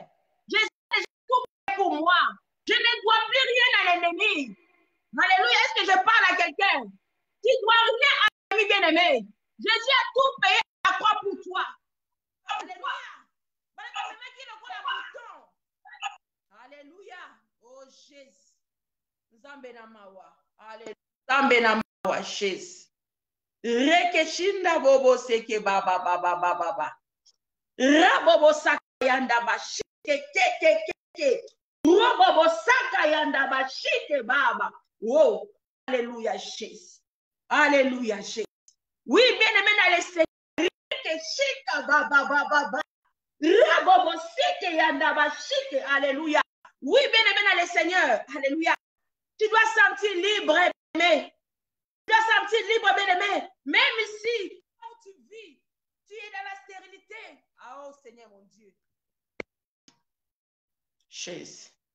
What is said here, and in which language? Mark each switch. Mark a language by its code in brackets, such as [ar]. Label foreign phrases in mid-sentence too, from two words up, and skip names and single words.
[fr] Je suis déjà tout pour moi. Je ne dois plus rien à l'ennemi. Alléluia. Est-ce que je parle à quelqu'un? Tu ne dois rien à l'ennemi, bien aimé. Jésus a tout payé à la croix pour toi. Alléluia. Alléluia. Oh Jésus. [ln] Nzambe na mawa. Alléluia. Nzambe na mawa Jésus. Rekeshinda bobo seke baba baba baba. Rabobo sakayanda ba shike ke. Robobo sakayanda ba shike baba. [fr] Oh. Alléluia Jésus. Alléluia Jésus. Oui, bien aimé dans les Seigneur. Rekeshika baba baba. Rabobo seke yanda ba shike. Alléluia. Oui, bien aimé dans les Seigneur. Alléluia. Tu dois sentir libre, aimé. Tu dois sentir libre, bien-aimé. Même ici, où tu vis, tu es dans la stérilité. Ah, oh Seigneur, mon Dieu. Jésus.